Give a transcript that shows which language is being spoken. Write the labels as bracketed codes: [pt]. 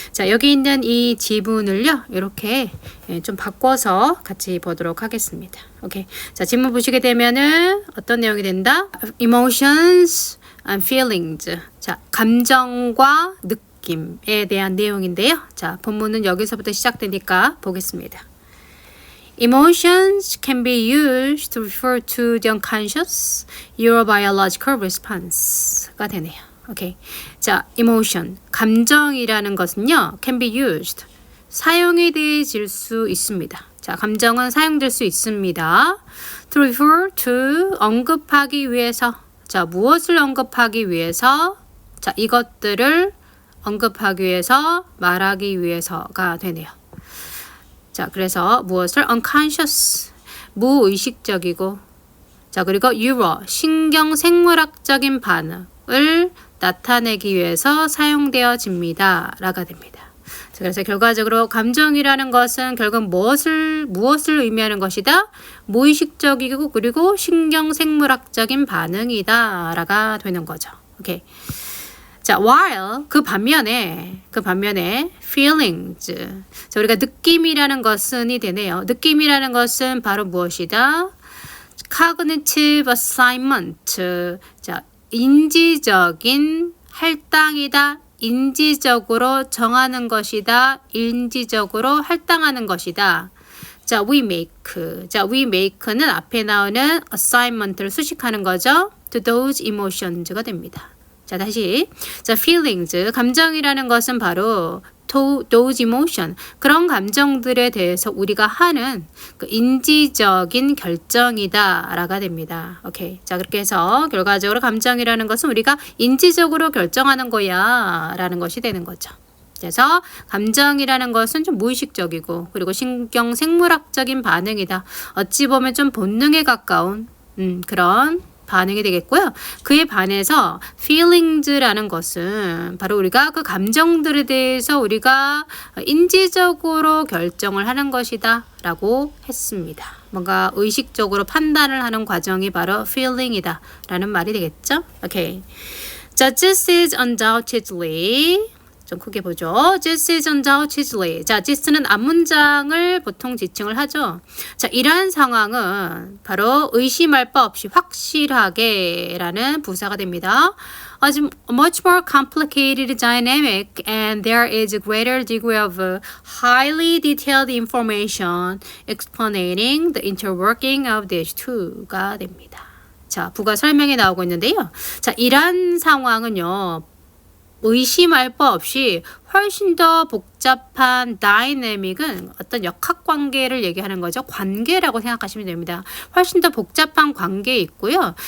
[ko] 자, 여기 있는 이 지문을요. 이렇게 좀 바꿔서 같이 보도록 하겠습니다. 오케이. 자, 지문 보시게 되면은 어떤 내용이 된다? [en] Emotions and feelings. [ko] 자, 감정과 느낌에 대한 내용인데요. 자, 본문은 여기서부터 시작되니까 보겠습니다. [en] Emotions can be used to refer to the unconscious neurobiological response가 [ko] 되네요. 오케이. 자, emotion, 감정이라는 것은요, [en] can be used, [ko] 사용이 되어질 수 있습니다. 자, 감정은 사용될 수 있습니다. [en] To refer to, [ko] 언급하기 위해서. 자, 무엇을 언급하기 위해서? 자, 이것들을 언급하기 위해서, 말하기 위해서가 되네요. 자, 그래서 무엇을 unconscious, 무의식적이고, 자, 그리고 neuro, 신경생물학적인 반응을 나타내기 위해서 사용되어집니다. 라가 됩니다. 자, 그래서 결과적으로 감정이라는 것은 결국 무엇을 의미하는 것이다? 무의식적이고 그리고 신경생물학적인 반응이다. 라가 되는 거죠. 오케이. 자, while 그 반면에 feelings. 자, 우리가 느낌이라는 것은이 되네요. 느낌이라는 것은 바로 무엇이다? [en] cognitive assignment. [ko] 자, 인지적인 할당이다. 인지적으로 정하는 것이다. 인지적으로 할당하는 것이다. 자, [en] we make. [ko] 자, we make는 앞에 나오는 assignment를 수식하는 거죠. [en] to those emotions가 [ko] 됩니다. 자, 다시. 자, feelings. 감정이라는 것은 바로 [en] those emotion. [ko] 그런 감정들에 대해서 우리가 하는 그 인지적인 결정이다. 라가 됩니다. 오케이. 자, 그렇게 해서 결과적으로 감정이라는 것은 우리가 인지적으로 결정하는 거야. 라는 것이 되는 거죠. 그래서 감정이라는 것은 좀 무의식적이고 그리고 신경생물학적인 반응이다. 어찌 보면 좀 본능에 가까운 그런 반응이 되겠고요. 그에 반해서 feelings라는 것은 바로 우리가 그 감정들에 대해서 우리가 인지적으로 결정을 하는 것이다 라고 했습니다. 뭔가 의식적으로 판단을 하는 과정이 바로 feeling이다 라는 말이 되겠죠. 오케이. 자, [en] this is undoubtedly, [ko] 좀 크게 보죠. [en] This is undoubtedly. [ko] 자, this는 앞문장을 보통 지칭을 하죠. 자, 이러한 상황은 바로 의심할 바 없이 확실하게 라는 부사가 됩니다. [en] Much more complicated dynamic and there is a greater degree of highly detailed information explaining the interworking of these two가 [ko] 됩니다. 자, 부가 설명이 나오고 있는데요. 자, 이러한 상황은요. 의심할 바 없이 훨씬 더 복잡한 다이내믹은 어떤 역학관계를 얘기하는 거죠. 관계라고 생각하시면 됩니다. 훨씬 더 복잡한 관계에 있고요.